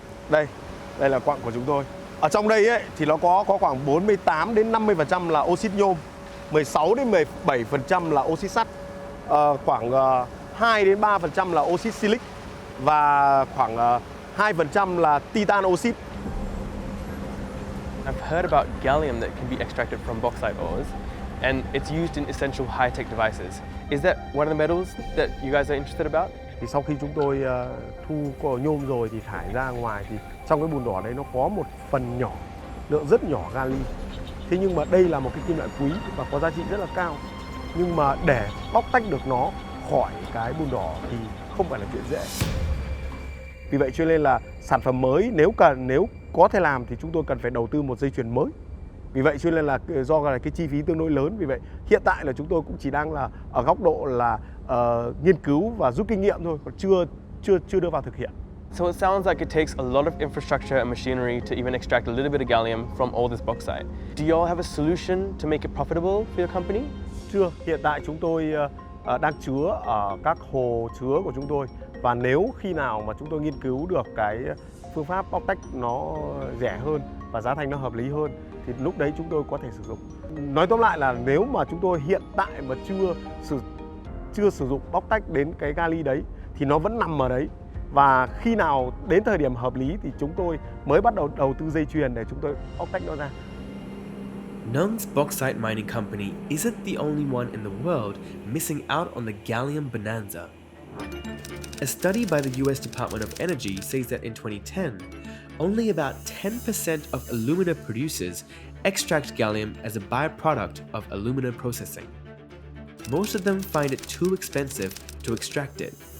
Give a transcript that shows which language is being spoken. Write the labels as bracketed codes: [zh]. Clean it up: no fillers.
[vi] Đây là quặng của chúng tôi. Ở trong đây ấy, thì nó có khoảng 48 đến 50% là oxit nhôm, 16 đến 17% là oxit sắt, khoảng 2 đến 3% là oxit silic và khoảng 2% là titan oxit. [en] I've heard about gallium that can be extracted from bauxite ores, and it's used in essential high-tech devices. Is that one of the metals that you guys are interested about? [vi] Thì sau khi chúng tôi thu nhôm rồi thì thải ra ngoài thì trong cái bùn đỏ đấy nó có một phần nhỏ, lượng rất nhỏ gallium. Thế nhưng mà đây là một cái kim loại quý và có giá trị rất là cao. Nhưng mà để bóc tách được nó khỏi cái bùn đỏ thì không phải là chuyện dễ. Vì vậy cho nên là sản phẩm mới nếu có thể làm thì chúng tôi cần phải đầu tư một dây chuyền mới. Vì vậy cho nên là do là cái chi phí tương đối lớn, vì vậy hiện tại là chúng tôi cũng chỉ đang là ở góc độ là nghiên cứu và rút kinh nghiệm thôi, còn chưa đưa vào thực hiện. [en] So it sounds like it takes a lot of infrastructure and machinery to even extract a little bit of gallium from all this bauxite. Do you all have a solution to make it profitable for your company? [vi] Chưa, hiện tại chúng tôi đang chứa ở các hồ chứa của chúng tôi, và nếu khi nào mà chúng tôi nghiên cứu được cái phương pháp bóc tách nó rẻ hơn và giá thành nó hợp lý hơn thì lúc đấy chúng tôi có thể sử dụng. Nói tóm lại là nếu mà chúng tôi hiện tại mà chưa sử dụng bóc tách đến cái gali đấy thì nó vẫn nằm ở đấy, và khi nào đến thời điểm hợp lý thì chúng tôi mới bắt đầu đầu tư dây chuyền để chúng tôi bóc tách nó ra. [en] Nhan's bauxite mining company isn't the only one in the world missing out on the gallium bonanza. A study by the US Department of Energy says that in 2010, only about 10% of alumina producers extract gallium as a byproduct of alumina processing. Most of them find it too expensive to extract it.